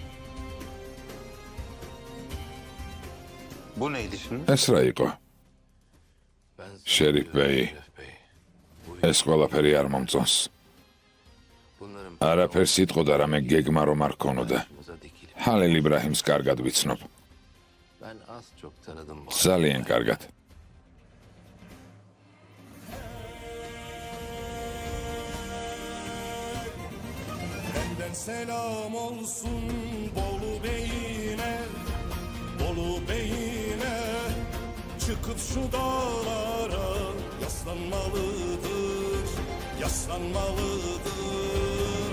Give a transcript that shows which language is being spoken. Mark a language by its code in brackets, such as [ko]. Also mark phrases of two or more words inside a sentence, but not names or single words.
[tr] Bu neydi şimdi? [ka] ეს რა იყო? შერიფ ბეი, ეს ყველაფერი არ მომწონს. არაფერს იტყოდა, რამე გეგმა რომ არ ქონოდა. ჰალილ იბრაჰიმს კარგად ვიცნობ. [tr] Ben az çok tanıdım. [ka] ძალიან კარგად. [tr] Benden selam olsun Bolu Bey'ine, Bolu Bey'ine. Çıkıp şu dağlara yaslanmalıdır, yaslanmalıdır.